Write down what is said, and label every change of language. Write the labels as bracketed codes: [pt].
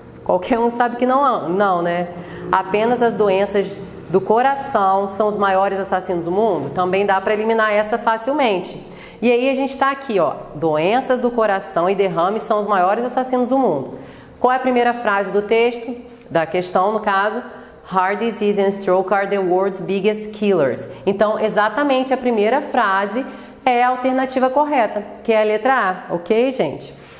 [pt] Qualquer um sabe que não, né? Apenas as doenças do coração são os maiores assassinos do mundo? Também dá para eliminar essa facilmente. E aí a gente está aqui, ó. Doenças do coração e derrames são os maiores assassinos do mundo. Qual é a primeira frase do texto? Da questão, no caso. [en] Heart disease and stroke are the world's biggest killers. [pt] Então, exatamente a primeira frase é a alternativa correta, que é a letra A, ok, gente?